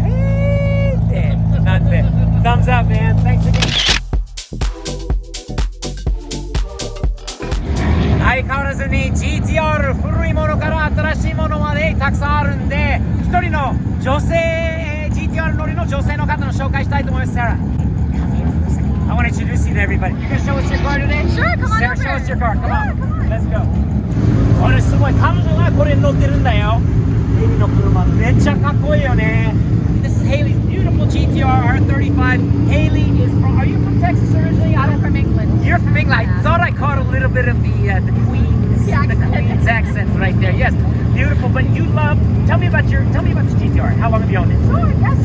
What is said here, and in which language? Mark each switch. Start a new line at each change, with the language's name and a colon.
Japanese: へーって。なんで。
English: Thumbs up, man. Thanks again.
Japanese: 相変わらずに GTR 古いものから新しいものまでたくさんあるんで、一人の女性、GTR 乗りの女性の方の紹介したいと思います。
English: Sarah, come here for a second. I want to introduce you to everybody. You gonna show us your car today? Sure, come on Sarah, over. show us your car. Come on. Come on. Let's go.
Japanese: これすごい。彼女がこれに乗ってるんだよ。ヘイリーの車。めっちゃかっこいいよね。
English: This is Haley's beautiful GTR R35. Haley is from, are you from Texas originally? I'm from England. You're from England. I thought I caught a little bit of the Queen's accent right there. Yes, beautiful. But you love. Tell me about this GTR. How long have you owned it? Sure, yes.